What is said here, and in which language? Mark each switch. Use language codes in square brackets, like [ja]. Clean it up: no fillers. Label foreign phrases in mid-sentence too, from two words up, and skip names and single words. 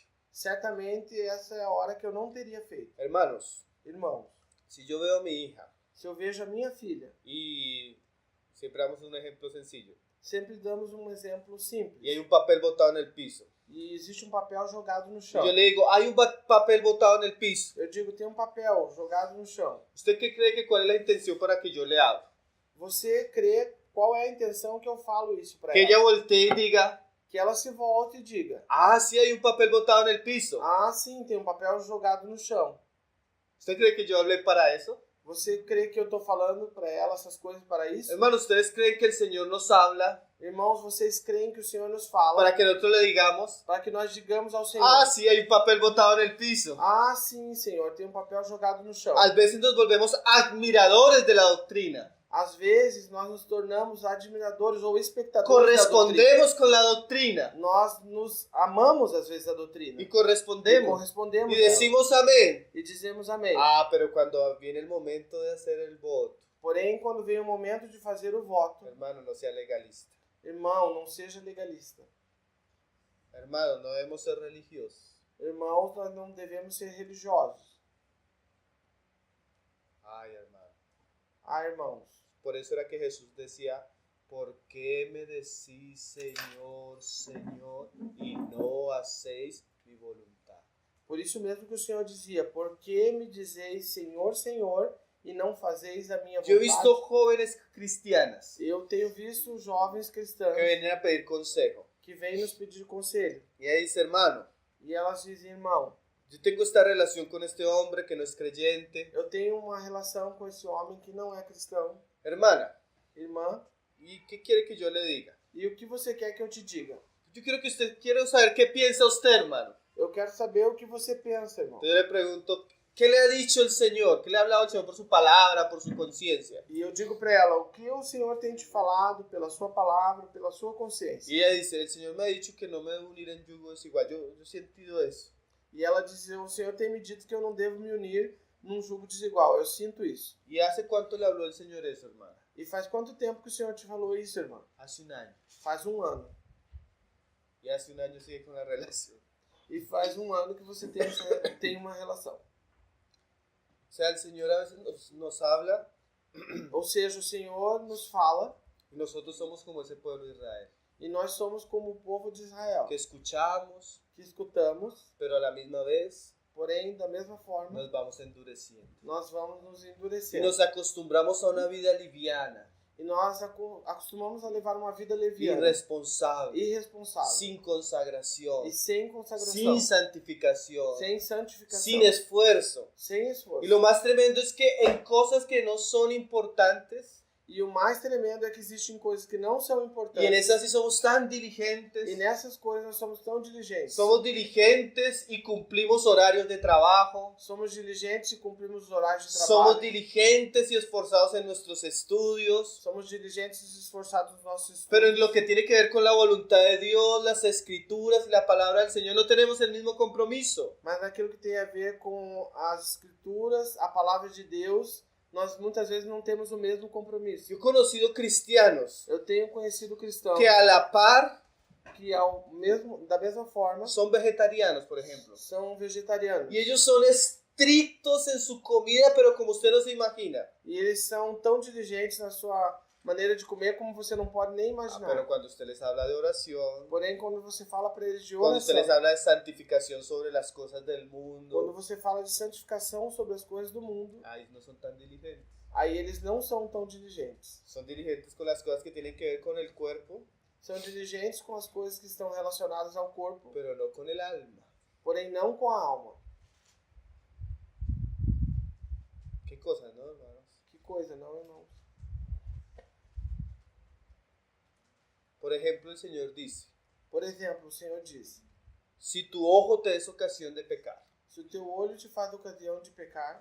[pt] certamente essa é a hora que eu não teria feito. [es] Hermanos, [pt] Irmãos, [es] si yo veo a mi hija, [pt] se eu vejo a minha filha, [es] y siempre damos un ejemplo sencillo, [pt] sempre damos um exemplo simples. [es] y hay un papel botado en el piso, [pt] E existe um papel jogado no [es] y [pt] chão. [es] yo le digo, hay un papel botado en el piso, [pt] Eu digo, tem um papel jogado no chão. [es] ¿usted qué cree que cuál es la intención para que yo le hable? [pt] Você crê qual é a intenção que eu falo isso para Que ela? [es] ella voltee y diga, [pt] Que ela se volte e diga, [es] ah, sí hay un papel botado en el piso. [pt] ah, sim, tem um papel jogado no chão. [es] ¿Usted cree que yo hablé para eso? [pt] Você crê que eu estou falando para ela essas coisas para isso? [es] Hermanos, ¿ustedes creen que el Señor nos habla [pt] Irmãos, vocês creem que o Senhor nos fala [es] para que nosotros le digamos, [pt] para que nós digamos ao Senhor, [es] ah, sí hay un papel botado en el piso? [pt] ah, sim, Senhor, tem um papel jogado no chão. [es] A veces nos volvemos admiradores de la doctrina. [pt] Às vezes, nós nos tornamos admiradores ou espectadores da doutrina. [es] Correspondemos con la doctrina. [pt] Nós nos amamos, às vezes, a doutrina. [es] Y [pt] E [es] correspondemos. [pt] correspondemos [es] Y [pt] a ela. [es] decimos amén. [pt] E dizemos amém. [es] Ah, pero cuando viene el momento de hacer el voto, [pt] Porém, quando vem o momento de fazer o voto, [es] hermano, no sea legalista. [pt] irmão, não seja legalista. [es] Hermano, no debemos ser religiosos. [pt] Irmãos, nós não devemos ser religiosos. [es] Ay, hermano. [pt] Ah, irmãos. [es] Por eso era que Jesús decía, ¿por qué me decís Señor, Señor, y no hacéis mi voluntad? [pt] Por isso mesmo que o Senhor dizia, por que me dizeis Senhor, Senhor, e não fazeis a minha vontade? [es] Yo he visto jóvenes cristianas [pt] Eu tenho visto jovens cristãs [es] que vienen a pedir consejo. [pt] que vêm nos pedir conselho. [es] Y ella dice, hermano, [pt] E elas dizem, irmão, [es] yo tengo esta relación con este hombre que no es creyente. [pt] eu tenho uma relação com esse homem que não é cristão. [es] Hermana, [pt] Irmã, [es] ¿y qué quiere que yo le diga? [pt] e o que você quer que eu te diga? [es] Yo quiero saber qué piensa usted, hermano. [pt] Eu quero saber o que você pensa, irmão. [es] Entonces le pregunto, ¿qué le ha dicho el Señor? ¿Qué le ha hablado el Señor por su palabra, por su conciencia? [pt] E eu digo para ela, o que o Senhor tem te falado pela sua palavra, pela sua consciência? [es] Y ella dice, el Señor me ha dicho que no me debo unir en yugo desigual. Yo he sentido eso. [pt] E ela diz, o Senhor tem me dito que eu não devo me unir num jugo desigual. Eu sinto isso. [es] ¿Y hace cuánto le habló el Señor eso, hermana? [pt] E faz quanto tempo que o Senhor te falou isso, irmão? [es] Hace un año. [pt] Faz um ano. [es] Y hace un año sigue con la relación. [pt] E faz um ano que você tem uma relação. [es] O sea, el Señor a veces nos habla [pt] Ou seja, o Senhor nos fala [es] y nosotros somos como ese pueblo de Israel, [pt] e nós somos como o povo de Israel, [es] que escuchamos, [pt] que escutamos, [es] pero a la misma vez [pt] porém, da mesma forma, [es] nos vamos endureciendo. [pt] nós vamos nos [es] Y [pt] endurecer. [es] nos acostumbramos a una vida liviana, [pt] E nós acostumamos a levar uma vida leviana, [es] irresponsable, [pt] irresponsável, [es] sin consagración, [pt] e sem consagração, [es] sin santificación, [pt] sem santificação, [es] sin esfuerzo. [pt] sem esforço. [es] Y lo más tremendo es que en cosas que no son importantes, [pt] E o mais tremendo é que existem coisas que não são [es] y en [pt] importantes. [es] esas sí somos tan [pt] E [es] diligentes, [pt] nessas coisas nós somos tão diligentes. [es] somos diligentes y cumplimos horarios de trabajo, [pt] Somos diligentes e cumprimos os horários de [es] somos [pt] trabalho. [es] diligentes y esforzados en nuestros estudios, [pt] Somos diligentes e esforçados nos nossos estudos. [es] pero en lo que tiene que ver con la voluntad de Dios, las escrituras y la palabra del Señor no tenemos el mismo compromiso. [pt] Mas naquilo que tem a ver com as escrituras, a palavra de Deus, nós muitas vezes não temos o mesmo compromisso. [es] Yo he conocido cristianos [pt] Eu tenho conhecido cristãos [es] que a la par [pt] que da mesma forma [es] son vegetarianos, por ejemplo, [pt] são vegetarianos. [es] y ellos son estrictos en su comida, pero como usted no se imagina. [pt] E eles são tão diligentes na sua maneira de comer como você não pode nem imaginar. [es] Pero cuando usted les habla de oración, [pt] Porém, quando você fala para eles de [es] cuando usted [pt] oração, [es] les habla de santificación sobre las cosas del [pt] quando [es] mundo, [pt] você fala de santificação sobre as coisas do mundo, [es] ahí no son tan diligentes. [pt] aí eles não são tão diligentes. [es] Son diligentes con las cosas que tienen que ver con el cuerpo, [pt] São diligentes com as coisas que estão relacionadas ao corpo, [es] pero no con el alma. [pt] porém não com a alma. [es] ¿Qué cosas, no, hermanos? [pt] Que coisa, não, irmãos? [es] Por ejemplo, el Señor dice, [pt] Por exemplo, o Senhor diz: [es] si tu ojo te es ocasión de pecar, [pt] se o teu olho te faz ocasião de pecar,